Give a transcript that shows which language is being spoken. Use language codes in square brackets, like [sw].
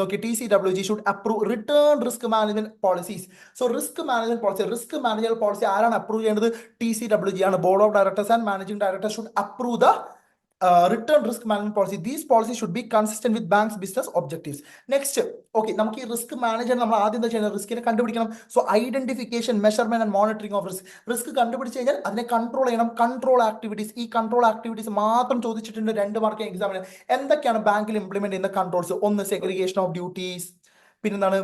[en] Okay, TCWG should approve return risk management policies. [ml] So risk management policy ആരാണ് approve ചെയ്യേണ്ടത്? TCWG ആണ്. [en] Board of directors and managing director should approve the return risk management policy. These policies should be consistent with bank's business objectives. [ml] Next, okay, നമുക്ക് ഈ risk manager നമ്മൾ ആദ്യം എന്താ ചെയ്യുന്നത്? റിസ്കിനെ കണ്ടുപിടിക്കണം. [en] so identification, measurement and monitoring of risk [ml] കണ്ടുപിടിച്ച് കഴിഞ്ഞാൽ അതിനെ കൺട്രോൾ ചെയ്യണം. കൺട്രോൾ ആക്ടിവിറ്റീസ്, ഈ കൺട്രോൾ ആക്ടിവിറ്റീസ് മാത്രം ചോദിച്ചിട്ടുണ്ട് 2 മാർക്ക് എക്സാമിന്. എന്തൊക്കെയാണ് ബാങ്കിൽ ഇംപ്ലിമെന്റ് ചെയ്യുന്ന കൺട്രോൾസ്? ഒന്ന്, സെഗ്രിഗേഷൻ ഓഫ് ഡ്യൂട്ടീസ്. പിന്നെന്താണ്?